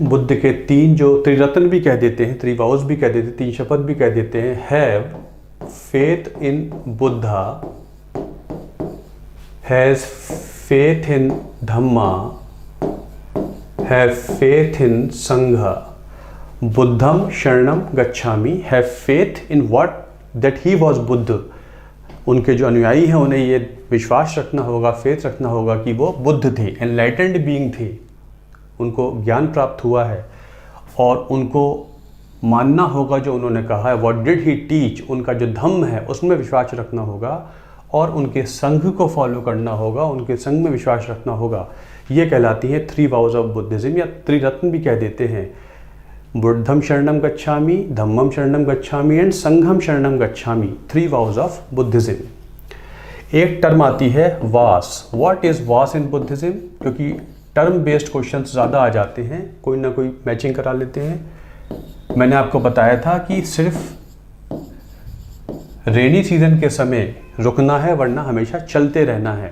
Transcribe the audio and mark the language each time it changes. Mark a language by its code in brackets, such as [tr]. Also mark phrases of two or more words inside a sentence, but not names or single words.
[hi] बुद्ध के 3 जो त्रिरत्न भी कह देते हैं, 3 वाउज भी कह देते हैं, 3 शपथ भी कह देते हैं। [en] have faith in Buddha, has faith in Dhamma, have faith in Sangha, [pi] बुद्धम शरणम गच्छामि। [en] have faith in what that he was Buddha. [hi] उनके जो अनुयायी हैं उन्हें ये विश्वास रखना होगा, फेथ रखना होगा कि वो बुद्ध थे, [en] enlightened being [hi] थे, उनको ज्ञान प्राप्त हुआ है, और उनको मानना होगा जो उन्होंने कहा है। [en] what did he teach, [hi] उनका जो धम्म है उसमें विश्वास रखना होगा, और उनके संघ को फॉलो करना होगा, उनके संघ में विश्वास रखना होगा। ये कहलाती है [en] 3 vows of Buddhism, [hi] या त्रिरत्न भी कह देते हैं। [pi] बुद्धम शरणम गच्छामि, धम्मम शरणम गच्छामि एंड संघम शरणम गच्छामि। [en] 3 vows of Buddhism. [hi] एक टर्म आती है वास। [en] what is vas in Buddhism? [hi] क्योंकि [en] term based question [hi] ज़्यादा आ जाते हैं, कोई ना कोई मैचिंग करा लेते हैं। मैंने आपको बताया था कि सिर्फ [en] rainy season [hi] के समय रुकना है, वरना हमेशा चलते रहना है।